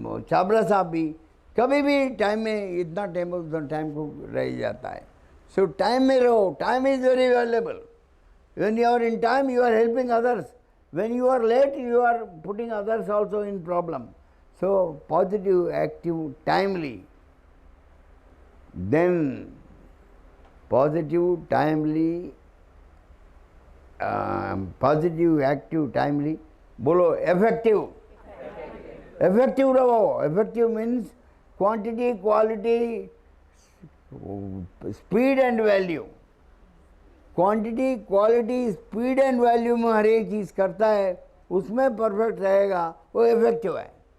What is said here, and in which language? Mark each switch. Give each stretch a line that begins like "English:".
Hindi: चावला साहब भी कभी भी टाइम में इतना टाइम को रह जाता है.
English: So time में रहो. Time is very valuable. When you are in time, you are helping others. When you are late, you are putting others also in problem. So positive, active, timely. Then positive, timely, positive, active, timely.
Hindi: बोलो effective. Effective रहो.
English: Effective means quantity, quality, speed and value. Quantity, quality, speed and value
Hindi: में हर एक चीज़ करता है, उसमें perfect रहेगा, वो effective है.